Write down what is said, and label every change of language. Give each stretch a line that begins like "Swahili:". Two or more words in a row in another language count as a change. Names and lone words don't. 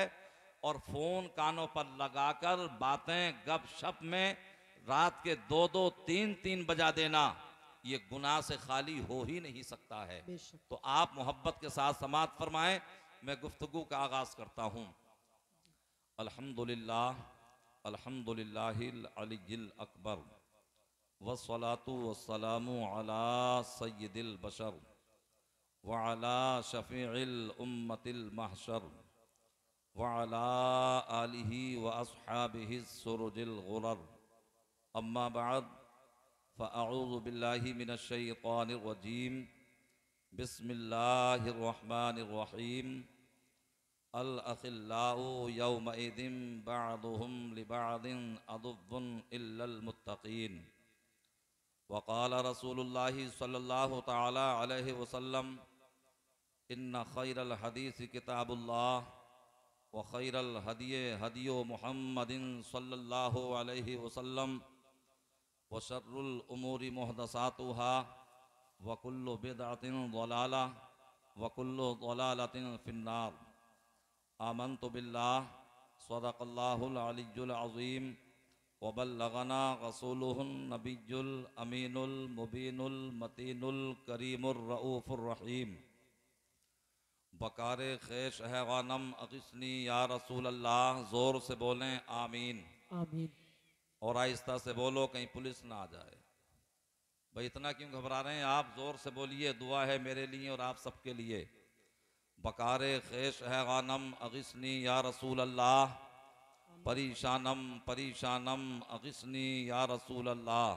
Urdu: اور فون کانوں پر لگا کر باتیں گپ شپ میں رات کے 2-2، 3-3 بجا دینا، یہ گناہ سے خالی ہو ہی نہیں سکتا ہے. बेशक। تو آپ محبت کے ساتھ سماعت فرمائیں۔ میں گفتگو کا آغاز کرتا ہوں.
Arabic: الحمد لله، الحمد لله العلي الأكبر، والصلاة والسلام على سيد البشر وعلى شفيع الأمة المحشر وعلى آله وأصحابه سرج الغرر. أما بعد، فأعوذ بالله من الشيطان الرجيم. بسم الله الرحمن الرحيم. الأخلاء يومئذ بعضهم لبعض عدو إلا المتقين. وقال رسول الله صلى الله تعالى عليه وسلم، إن خير الحديث كتاب الله وخير الهدي هدي محمد صلى الله عليه وسلم وشر الأمور محدثاتها وكل بدعة ضلالة وكل ضلالة في النار. آمنت بالله، صدق الله العلي العظيم وبلغنا رسوله النبي الأمين المبين المتين الكريم الرؤوف الرحيم.
Persian: بکار خویش حیرانم اغثنی یا رسول الله.
Urdu: زور سے بولیں آمین. आमीन। اور آہستہ سے بولو، کہیں پولیس نہ آ جائے۔ بھائی اتنا کیوں گھبرا رہے ہیں آپ? زور سے بولیے، دعا ہے میرے لیے اور آپ سب کے لیے.
Persian: بکار خویش حیرانم اغثنی یا رسول الله، پریشانم پریشانم اغثنی یا رسول الله.